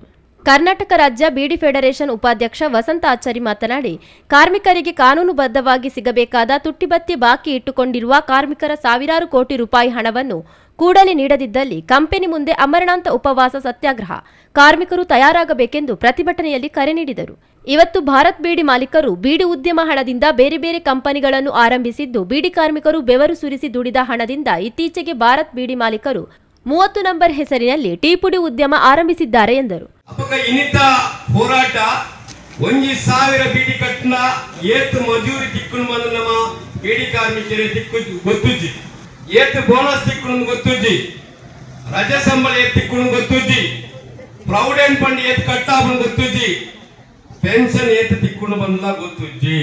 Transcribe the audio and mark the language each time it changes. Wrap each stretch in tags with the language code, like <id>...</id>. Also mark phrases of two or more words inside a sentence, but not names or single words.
<kn>ಕರ್ನಾಟಕ ರಾಜ್ಯ ಬೀಡಿ ಫೆಡರೇಷನ್ ಉಪಾಧ್ಯಕ್ಷ ವಸಂತ ಆಚಾರಿ ಮಾತನಾಡಿ, ಕಾರ್ಮಿಕರಿಗೆ ಕಾನೂನುಬದ್ಧವಾಗಿ ಸಿಗಬೇಕಾದ ತುಟ್ಟಿಬತ್ತಿ ಬಾಕಿ ಇಟ್ಟುಕೊಂಡಿರುವ ಕಾರ್ಮಿಕರ ಸಾವಿರಾರು ಕೋಟಿ ರೂಪಾಯಿ ಹಣವನ್ನು ಕೂಡಲೇ ನೀಡದಿದ್ದಲ್ಲಿ ಕಂಪನಿ ಮುಂದೆ ಅಮರಣಾಂತ ಉಪವಾಸ ಸತ್ಯಾಗ್ರಹ ಕಾರ್ಮಿಕರು ತಯಾರಾಗಬೇಕೆಂದು ಪ್ರತಿಭಟನೆಯಲ್ಲಿ ಕರೆ ನೀಡಿದರು. ಇವತ್ತು ಭಾರತ್ ಬೀಡಿ ಮಾಲೀಕರು ಬೀಡಿ ಉದ್ಯಮ ಹಣದಿಂದ ಬೇರೆ ಬೇರೆ ಕಂಪನಿಗಳನ್ನು ಆರಂಭಿಸಿದ್ದು, ಬೀಡಿ ಕಾರ್ಮಿಕರು ಬೆವರು ಸುರಿಸಿ ದುಡಿದ ಹಣದಿಂದ ಇತ್ತೀಚೆಗೆ ಭಾರತ್ ಬೀಡಿ ಮಾಲೀಕರು 30 ನಂಬರ್ ಹೆಸರಿನಲ್ಲಿ ಟೀ ಪುಡಿ ಉದ್ಯಮ ಆರಂಭಿಸಿದ್ದಾರೆ ಎಂದರು.</kn> <tcy>ಇನ್ನಿತ ಹೋರಾಟ 1,000 ಬೀಡಿ ಕಟ್ಟನ ಏತ್ ಮಜೂರಿ ತಿಕ್ಕುನು ಬಂದ ನಮ್ಮ ಬೀಡಿ ಕಾರ್ಮಿಕರೇ ತಿಕ್ಕು ಗೊತ್ತುಜ್ಜಿ, ಏತ್ ಬೋನಸ್ ತಿಕ್ಕುನು ಗೊತ್ತುಜ್ಜಿ, ರಜೆ ಸಂಬಳ ಏತ್ ತಿಕ್ಕುನು ಗೊತ್ತುಜ್ಜಿ,</tcy> <en>provident fund</en> <tcy>ಏತ್ ಕಟ್ಟಾಬನ್ ಗೊತ್ತುಜ್ಜಿ, ಪೆನ್ಷನ್ ಏತ್ ತಿಕ್ಕುನು ಬಂದ ಗೊತ್ತುಜ್ಜಿ.</tcy>